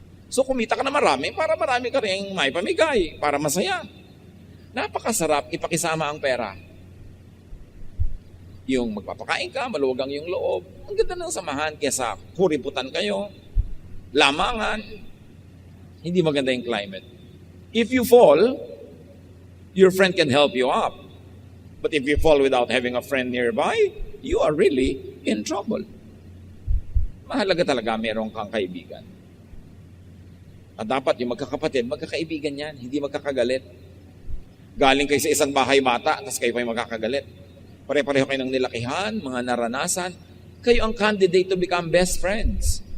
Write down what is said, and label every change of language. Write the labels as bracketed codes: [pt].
[tl] So kumita ka na marami, para marami ka rin may pamigay, para masaya. Napakasarap ipakisama ang pera. Yung magpapakain ka, maluwag ang iyong loob. Ang ganda ng samahan kesa kuriputan kayo, lamangan. Hindi maganda yung climate. [en] If you fall, your friend can help you up. But if you fall without having a friend nearby, you are really in trouble. [tl] Mahalaga talaga meron kang kaibigan. At dapat yung magkakapatid, magkakaibigan yan, hindi magkakagalit. Galing kayo sa isang bahay bata, tapos kayo pa yung magkakagalit. Pare-pareho kayo ng nilakihan, mga naranasan. Kayo ang [en] candidate to become best friends.